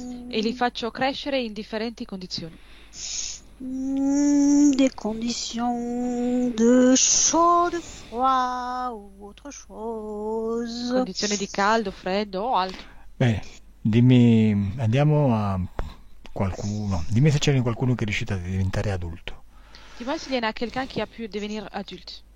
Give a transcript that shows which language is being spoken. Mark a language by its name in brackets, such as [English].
[Italian] E li faccio crescere in differenti condizioni. [French] Des conditions de chaud, de froid ou autre chose. [Italian] Condizioni di caldo, freddo o altro. Bene, dimmi, andiamo a qualcuno. Dimmi se c'è qualcuno che è riuscito a diventare adulto. [French] Dis-moi s'il y en a quelqu'un qui a pu devenir adulte.